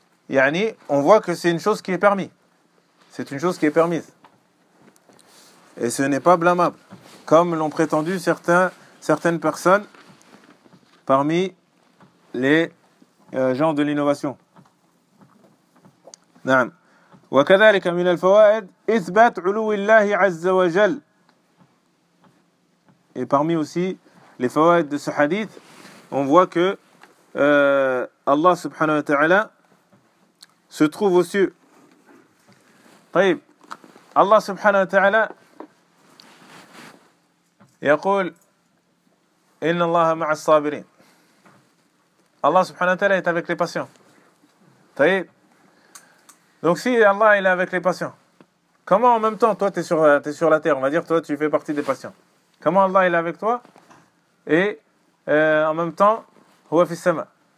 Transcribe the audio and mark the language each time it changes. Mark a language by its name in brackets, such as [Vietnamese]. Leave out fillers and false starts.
[French] يعني on voit que c'est une chose qui est permis c'est une chose qui est permise et ce n'est pas blâmable comme l'ont prétendu certaines personnes parmi les gens de l'innovation. [Arabic] نعم. وكذلك من الفوائد إثبات علو الله عز وجل. [French] Et parmi aussi les فوائد de ce hadith, on voit que Allah subhanahu wa ta'ala se trouve aux cieux. [Arabic] طيب. Allah subhanahu wa ta'ala يقول إن الله مع الصابرين. [French] Allah subhanahu wa ta'ala est avec les patients. Taïb. Donc si Allah il est avec les patients, comment en même temps toi tu es sur la terre, on va dire toi tu fais partie des patients. Comment Allah il est avec toi et en même temps [Arabic] huwa fi sama.